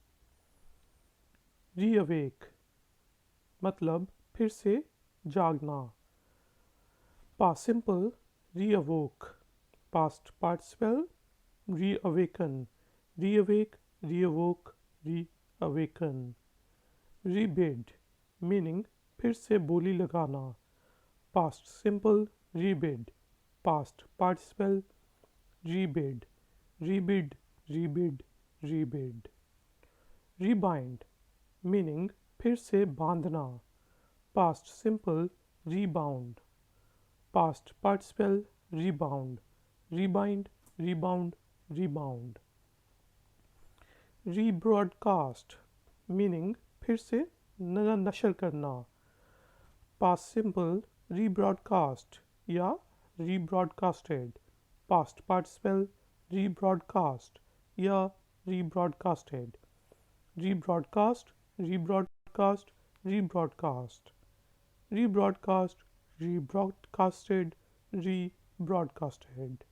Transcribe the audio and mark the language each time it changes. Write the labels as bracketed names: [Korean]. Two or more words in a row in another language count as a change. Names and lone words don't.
[Hindi] Reawake मतलब फिर से जागना, [English] past simple reawoke, past participle reawaken, reawake, reawoke, reawaken. Rebid meaning [Hindi] फिर से बोली लगाना, [English] past simple rebid, past participle rebid, rebid, rebid, rebid. Rebind meaning [Hindi] फिर से बांधना, [English] past simple rebound, past participle rebound, rebind, rebound, rebound. Rebroadcast meaning [Hindi] फिर से नशर करना, [English] past simple rebroadcast या rebroadcasted, past participle rebroadcast या rebroadcasted, rebroadcast, rebroadcast, rebroadcast, rebroadcast, rebroadcasted, rebroadcasted।